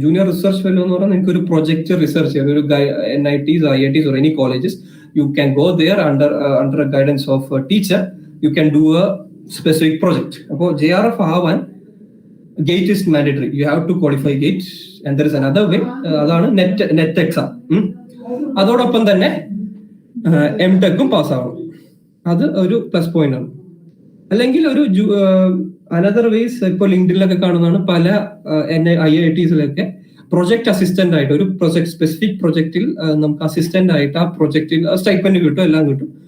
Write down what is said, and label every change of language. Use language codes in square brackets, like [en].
[ml] Junior research fellow എന്ന് പറഞ്ഞാൽ നിങ്ങൾക്ക് ഒരു പ്രൊജക്ട് റിസർച്ച് ചെയ്യാൻ, ഒരു [en] NITs, IITs or any colleges, you can go there under a guidance of a teacher. You can do a specific project. [ml] അപ്പോൾ JRF ആവാൻ gate [en] is mandatory. You have to qualify gate and there is another way. [ml] അതാണ് net exam. അതോടൊപ്പം തന്നെ M.Techും പാസ്സാവണം. അത് ഒരു plus point ആണ്. അല്ലെങ്കിൽ ഒരു അനദർ വേസ് ഇപ്പോൾ ലിങ്ക്ഡിനിലൊക്കെ കാണുന്നതാണ്. പല IITസിലൊക്കെ പ്രൊജക്ട് അസിസ്റ്റന്റ് ആയിട്ട് ഒരു സ്പെസിഫിക് പ്രൊജക്റ്റിൽ നമുക്ക് അസിസ്റ്റന്റ് ആയിട്ട് ആ പ്രൊജക്റ്റിൽ സ്റ്റൈപ്പൻഡ് കിട്ടും, എല്ലാം കിട്ടും.